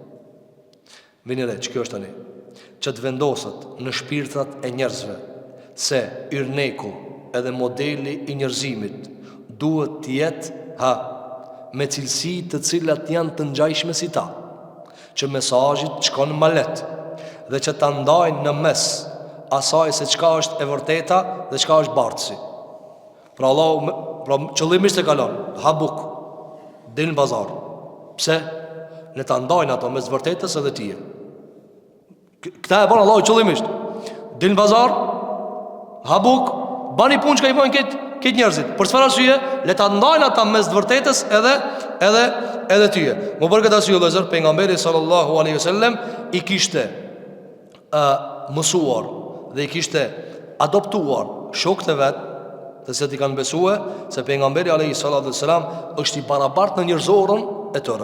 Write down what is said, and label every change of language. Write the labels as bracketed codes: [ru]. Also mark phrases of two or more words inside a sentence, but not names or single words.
[sq] Vini re, kjo është tani, që të vendoset në shpirtrat e njerëzve se yrneku edhe modeli i njerëzimit duhet të jetë me cilësi të cilat janë të ngjajshme si ta, që mesazhit shkon më lehtë dhe që ta ndajnë në mes asaj se çka është e vërteta dhe çka është bartësi. Pra qëllimisht e kalon, ha buk, del në bazar. Pse? Le ta ndajnë ato mes vërtetës edhe tije. Këta e bën Allahu qëllimisht. Del në bazar, ha buk, bani punë që ka i bojnë këtë njerëzit. Për çfarë arsye? Le ta ndajnë ata mes vërtetës edhe tyje. Më për këtë arsye vëllezër, pejgamberi [ar] صلى الله عليه وسلم [sq] i kishte mësuar dhe i kishte adoptuar shokët e vet, të cilët i kanë besuar se pejgamberi [ar] عليه الصلاة والسلام [sq] është i barabartë në njerëzorën e tyre.